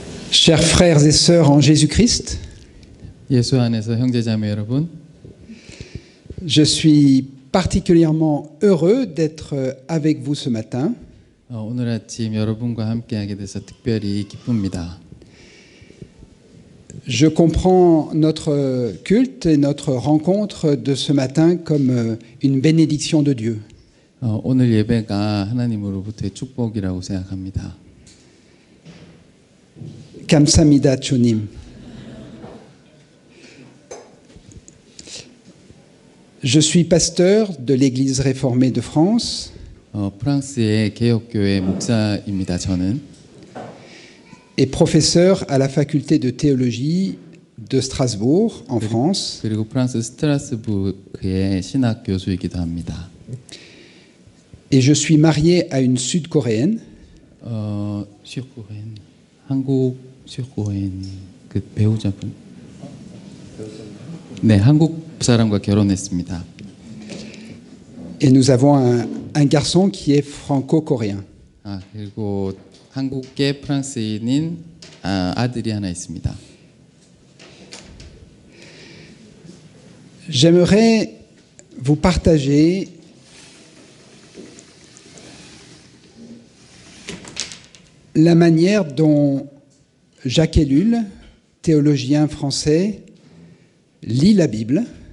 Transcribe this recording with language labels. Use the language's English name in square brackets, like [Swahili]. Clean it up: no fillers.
[French] Chers frères et sœurs en Jésus-Christ, [Korean] 예수 안에서 형제자매 여러분, [French] Je suis particulièrement heureux d'être avec vous ce matin. [Korean] 오늘 아침 여러분과 함께하게 돼서 특별히 기쁩니다. [French] Je comprends notre culte et notre rencontre de ce matin comme une bénédiction de Dieu. [Korean] 오늘 예배가 하나님으로부터의 축복이라고 생각합니다. Kamsamida Chonim. [French] Je suis pasteur de l'Église réformée de France [Korean] 프랑스의 개혁교회 목사입니다. 저는 [French] et professeur à la faculté de théologie de Strasbourg en France. [Korean] 그리고 프랑스 스트라스부르크의 신학 교수이기도 합니다. [French] Et je suis marié à une sud-coréenne. [Korean] 슈코엔 한국 슈코엔 그 배우자분. 네, 한국 사람과 결혼했습니다. [French] Et nous avons un garçon qui est franco-coréen. [Korean] 그리고 한국계 프랑스인인 아들이 하나 있습니다. [French] J'aimerais vous partager la manière dont Jacques Ellul, théologien français, lit la Bible